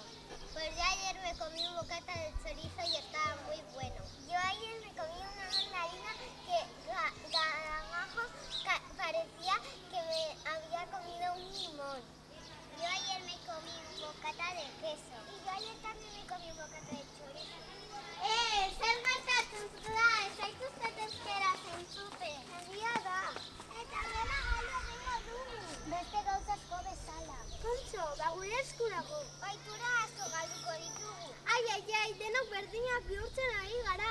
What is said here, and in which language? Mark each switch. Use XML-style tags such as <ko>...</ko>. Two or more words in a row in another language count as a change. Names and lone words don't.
<es>Pues yo ayer me comí un bocata de chorizo y estaba muy bueno. Yo ayer me comí una mandarina que Garamajo parecía que me había comido un limón. Yo ayer me comí un bocata de queso. Y yo ayer también me comí un bocata de chorizo.</es> <eu>Zer gertatzen da, ez zaituztet euskeratzen zuten. Egia da. Eta dena galdu egingo dugu. Beste gauza asko bezala. Kontxo, gure esku dago. Ohitura asko galduko ditugu. Ai, denok berdinak bihurtzen ari gara.</eu>